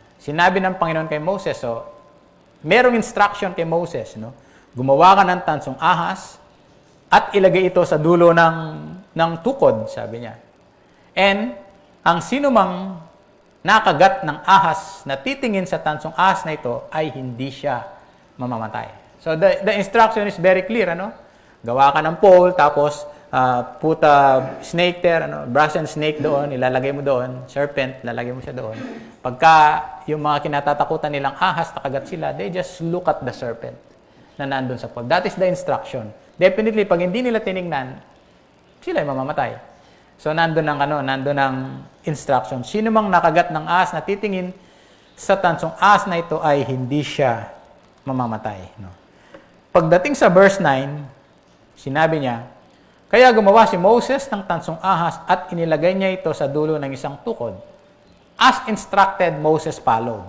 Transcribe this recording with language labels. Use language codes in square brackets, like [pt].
[tl] Sinabi ng Panginoon kay Moses, so, merong instruction kay Moses, no? Gumawa ka ng tansong ahas at ilagay ito sa dulo ng tukod, sabi niya. And, ang sinumang nakagat ng ahas na titingin sa tansong ahas na ito ay hindi siya mamamatay. [en] So, the instruction is very clear, ano? [tl] Gawa ka ng pole, tapos [en] put a snake there, [tl] brass and snake doon, ilalagay mo doon, serpent, lalagay mo siya doon. Pagka yung mga kinatatakutan nilang ahas, nakagat sila, [en] they just look at the serpent [tl] na nandun sa pole. [en] That is the instruction. [tl] Definitely, pag hindi nila tinignan, sila ay mamamatay. So, nandun ang instruction. Sino mang nakagat ng ahas na titingin sa tansong ahas na ito ay hindi siya mamamatay. No? Pagdating sa verse 9, sinabi niya, kaya gumawa si Moses ng tansong ahas at inilagay niya ito sa dulo ng isang tukod. [en] As instructed, Moses followed.